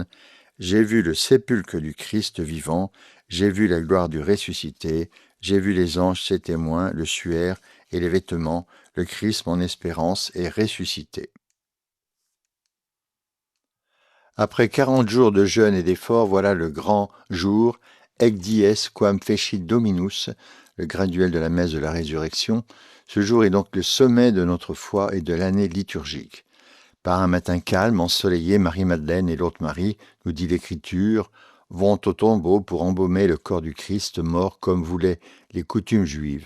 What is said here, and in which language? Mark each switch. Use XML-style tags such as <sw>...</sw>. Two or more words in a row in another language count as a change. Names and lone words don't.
<fr>J'ai vu le sépulcre du Christ vivant, j'ai vu la gloire du ressuscité, j'ai vu les anges, ses témoins, le suaire et les vêtements, le Christ, mon espérance, est ressuscité. Après 40 jours de jeûne et d'effort, voilà le grand jour,</fr> <la>Ec dies quam fecit Dominus,</la> <fr>le graduel de la messe de la résurrection. Ce jour est donc le sommet de notre foi et de l'année liturgique. Par un matin calme, ensoleillé, Marie-Madeleine et l'autre Marie, nous dit l'Écriture, vont au tombeau pour embaumer le corps du Christ mort comme voulaient les coutumes juives.</fr>